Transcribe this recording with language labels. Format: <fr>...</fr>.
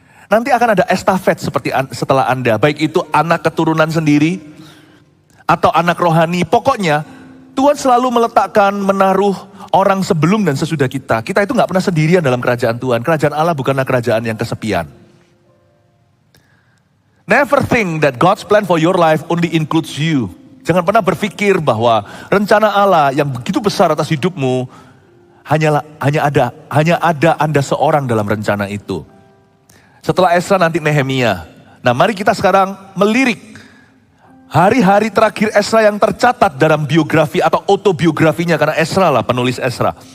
<id>Nanti akan ada estafet seperti setelah Anda, baik itu anak keturunan sendiri, atau anak rohani. Pokoknya, Tuhan selalu menaruh orang sebelum dan sesudah kita. Kita itu gak pernah sendirian dalam kerajaan Tuhan. Kerajaan Allah bukanlah kerajaan yang kesepian.</id> <en>Never think that God's plan for your life only includes you.</en> <id>Jangan pernah berpikir bahwa rencana Allah yang begitu besar atas hidupmu hanya ada Anda seorang dalam rencana itu. Setelah Esra nanti Nehemia. Nah, mari kita sekarang melirik hari-hari terakhir Esra yang tercatat dalam biografi atau autobiografinya, karena Esra lah penulis Esra.</id>